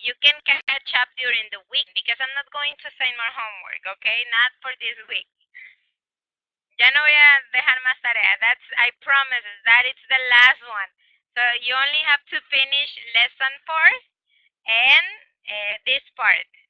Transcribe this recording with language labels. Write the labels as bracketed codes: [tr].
[en] You can catch up during the week because I'm not going to assign more homework, okay? Not for this week. [es] Ya no voy a dejar más tarea. [en] I promise, that it's the last one. So you only have to finish lesson 4 and this part.